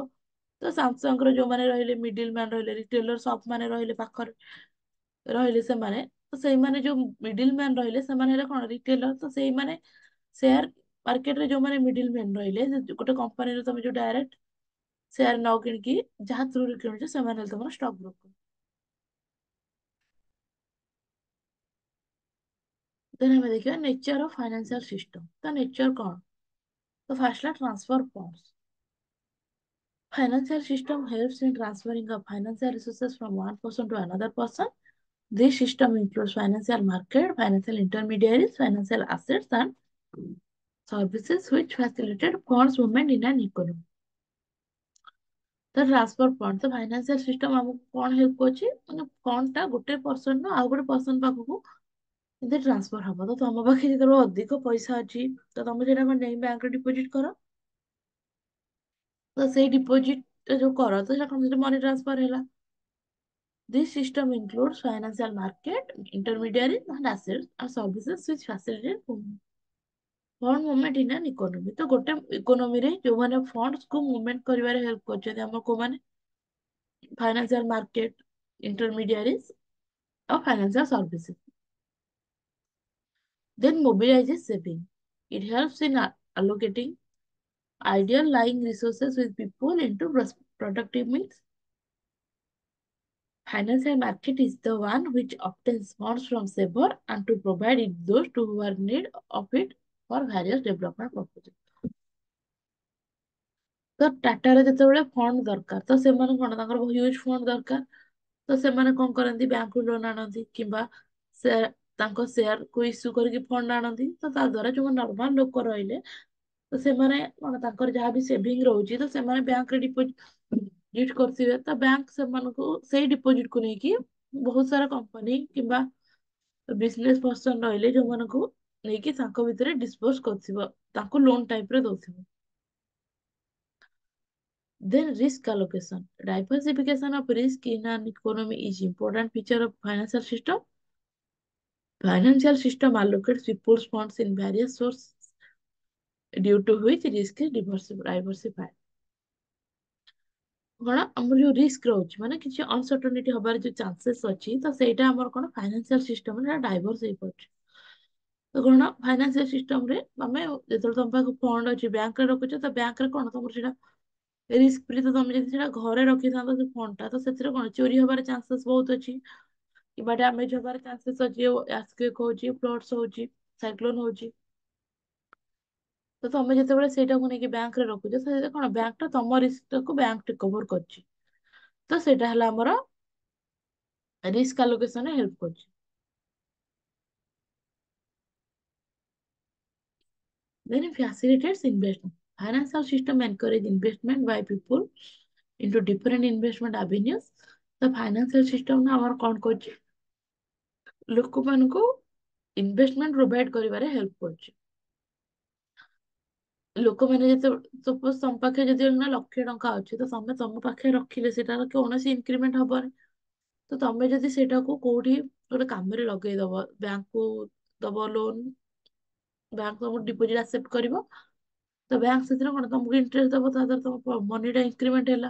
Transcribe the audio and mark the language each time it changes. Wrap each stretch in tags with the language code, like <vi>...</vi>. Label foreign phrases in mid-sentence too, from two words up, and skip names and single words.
<or>ତ ସାମସଙ୍ଗ ର ଯୋଉମାନେ ରହିଲେ</or> <en>middle man</en> <or>ରହିଲେ</or> <en>retailer shop</en> <or>ମାନେ ରହିଲେ ପାଖରେ ରହିଲେ ସେମାନେ ତ ସେଇମାନେ ଯୋଉ</or> <en>middle man</en> <or>ରହିଲେ ସେମାନେ ହେଲେ କଣ ରିଟେଲର ତ ସେଇମାନେ</or> <en>share market</en> <or>ଯୋଉମାନେ</or> <en>middle man</en> <or>ରହିଲେ ଗୋଟେ କମ୍ପାନୀରେ ତମେ ଯୋଉ ଡାଇରେକ୍ଟ ସେୟାର ନ କିଣିକି ଯାହା ଥ୍ରୁରୁ କିଣୁଛ ସେମାନେ ହେଲେ ତମର</or> <en>stock broker. ଦେନ୍</en> <or>ଆମେ ଦେଖିବା</or> <en>nature of financial system.</en> <or>ତା ନେଚର କଣ? ତ ଫାର୍ଷ୍ଟ ହେଲା</or> <en>transfer funds. Financial system helps in transferring of financial resources from one person to another person. This system includes financial market, financial intermediaries, financial assets, and services which facilitate funds movement in an economy. The transfer fund, the financial system</en> <or>ଆମକୁ କଣ ହେଲ୍ପ କରୁଛି ମାନେ ଫଣ୍ଡ ଟା ଗୋଟେ ପର୍ସନ ରୁ ଆଉ ଗୋଟେ ପର୍ସନ ପାଖକୁ ଏମିତି ଟ୍ରାନ୍ସଫର ହବ। ତ ତମ ପାଖେ ଯେତେବେଳେ ଅଧିକ ପଇସା ଅଛି ତ ତମେ ସେଇଟା କଣ ଯାଇ ବ୍ୟାଙ୍କରେ ଡିପୋଜିଟ କର। ତ ସେଇ ଡିପୋଜିଟ ଯୋଉ କର ତ ସେଟା କଣ</or> <en>money transfer</en> <or>ହେଲା।</or> <en>This system includes financial market, intermediaries, and assets and services which facilitate fund movement in an economy.</en> <or>ତ ଗୋଟେ ଇକୋନୋମିରେ ଯୋଉମାନେ ଫଣ୍ଡସ୍ କୁ ମୁଭମେଣ୍ଟ କରିବାରେ ହେଲ୍ପ କରୁଛନ୍ତି ଆମର କୋଉମାନେ</or> <en>financial market, intermediaries</en> <or>ଆଉ</or> <en>financial services. Then mobilizes saving. It helps in allocating ideal lying resources with people into productive means. Financial market is the one which obtains funds from saver and to provide it those to who are in need of it for various development purposes.</en> <or>ତ ଟାଟାରେ ଯେତେବେଳେ ଫଣ୍ଡ ଦରକାର ତ ସେମାନେ କଣ ତାଙ୍କର</or> <en>huge fund</en> <or>ଦରକାର ତ ସେମାନେ କଣ କରନ୍ତି ବ୍ୟାଙ୍କରୁ ଲୋନ ଆଣନ୍ତି କିମ୍ବା ସେ ତାଙ୍କ ସେୟାରକୁ ଇସ୍ୟୁ କରିକି ଫଣ୍ଡ ଆଣନ୍ତି। ତ ତା ଦ୍ଵାରା ଯୋଉ ନର୍ମାଲ ଲୋକ ରହିଲେ ତ ସେମାନେ କଣ ତାଙ୍କର ଯାହା ବି ସେଭିଙ୍ଗ ରହୁଛି ତ ସେମାନେ ବ୍ୟାଙ୍କରେ ଡିପୋଜିଟ କରୁଥିବେ ତ ବ୍ୟାଙ୍କ ସେମାନଙ୍କୁ ସେଇ ଡିପୋଜିଟକୁ ନେଇକି ବହୁତ ସାରା କମ୍ପାନୀ କିମ୍ବା</or> <en>business person</en> <or>ରହିଲେ ଯୋଉମାନଙ୍କୁ ନେଇକି ତାଙ୍କ ଭିତରେ ଡିସପୋଜ କରୁଥିବ ତାଙ୍କୁ</or> <en>loan type</en> <or>ଦଉଥିବ।</or> <en>Then risk allocation. Diversification of risk in an economy is important feature of financial system. Financial system allocates people's funds in various sources due to which risk is diversified.</en> <or>କଣ ଆମର ଯୋଉ ରିସ୍କ ରହୁଛି ମାନେ କିଛି ଅନସର୍ଟନିଟି ହବାର ଯୋଉ ଚାନ୍ସେସ୍ ଅଛି ତ ସେଇଟା ଆମର କଣ</or> <en>financial system</en> <or>ଡାଇଭର୍ସ ହେଇପାରୁଛି। ତ କଣ</or> <en>financial system</en> <or>ତମେ ଯେତେବେଳେ ତମ ପାଖରେ ଫଣ୍ଡ ଅଛି ବ୍ୟାଙ୍କରେ ରଖୁଛ ତ ବ୍ୟାଙ୍କରେ କଣ ତମର ସେଇଟା</or> <en>risk free.</en> <or>ତ ତମେ ଯଦି ସେଇଟା ଘରେ ରଖିଥାନ୍ତ ସେ ଫଣ୍ଡ ଟା ତ ସେଥିରେ କଣ ଚୋରି ହବାର ଚାନ୍ସେସ୍ ବହୁତ ଅଛି କିମ୍ବା ଡ୍ୟାମେଜ ହବାର ଚାନ୍ସେସ୍ ଅଛି ଆର୍ଥକ୍ୱେକ୍ ହଉଛି ଫ୍ଲଡ୍ସ ହଉଛି ସାଇକ୍ଲୋନ ହଉଛି। ତ ତମେ ଯେତେବେଳେ ସେଇଟାକୁ ନେଇକି ବ୍ୟାଙ୍କରେ ରଖୁଛ ତ ସେଥିରେ କଣ ବ୍ୟାଙ୍କ ଟା ତମ ରିସ୍କଟାକୁ</or> <en>bank take over</en> <or>କରୁଛି। ତ ସେଇଟା ହେଲା ଆମର</or> <en>risk allocation help</en> <or>କରୁଛି।</or> <en>Then it facilitates investment. Financial system encourage investment by people into different investment avenues. The financial system</en> <or>ନା ଆମର କଣ କରୁଛି ଲୋକମାନଙ୍କୁ</or> <en>investment provide</en> <or>କରିବାରେ ହେଲ୍ପ କରୁଛି। ଲୋକମାନେ ଯେତେ ସପୋଜ ତମ ପାଖରେ ଯଦି ନା ଲକ୍ଷେ ଟଙ୍କା ଅଛି ତ ତମେ ତମ ପାଖରେ ରଖିଲେ ସେଟାର କୌଣସି ଇନକ୍ରିମେଣ୍ଟ ହବନି। ତ ତମେ ଯଦି ସେଇଟାକୁ କୋଉଠି ଗୋଟେ କାମରେ ଲଗେଇଦବ ବ୍ୟାଙ୍କକୁ ଦବ ଲୋନ ବ୍ୟାଙ୍କ ତମକୁ</or> <en>deposit accept</en> <or>କରିବ ତ ବ୍ୟାଙ୍କ ସେଥିରେ କଣ ତମକୁ ଇଣ୍ଟରେଷ୍ଟ ଦବ ତା ଦ୍ୱାରା ତମ ମନିଟା ଇନକ୍ରିମେଣ୍ଟ ହେଲା।</or>